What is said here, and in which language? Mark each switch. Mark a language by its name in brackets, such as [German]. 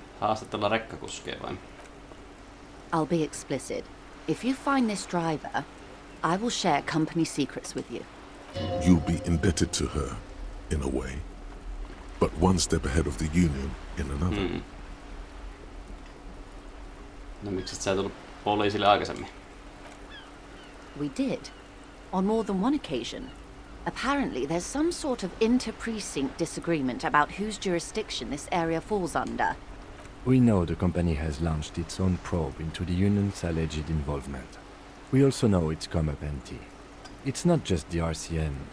[Finnish] Haastatella rekkakuskeja vai? [English] I'll be explicit. If you find this driver, I will share company secrets with you. You'll be indebted to her, in a way. But one step ahead of the Union in another. [Finnish] No miksi sä et tullut poliisille aikaisemmin? [English] We did. On more than one occasion. Apparently, there's some sort of inter-precinct disagreement about whose jurisdiction this area falls under. We know the company has launched its own probe into the Union's alleged involvement. We also know it's come up empty. It's not just the RCM.